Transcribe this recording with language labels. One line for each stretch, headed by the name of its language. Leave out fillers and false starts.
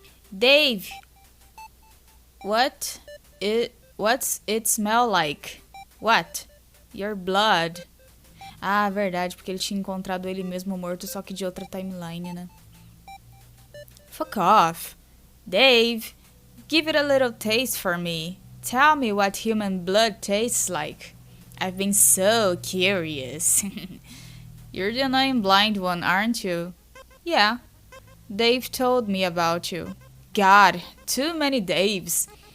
English: Dave, what's it smell like? What? Your blood.
Portuguese: Ah, verdade, porque ele tinha encontrado ele mesmo morto, só que de outra timeline, né?
English: Fuck off. Dave, give it a little taste for me. Tell me what human blood tastes like. I've been so curious. You're the annoying blind one, aren't you? Yeah. Dave told me about you. God, too many Daves.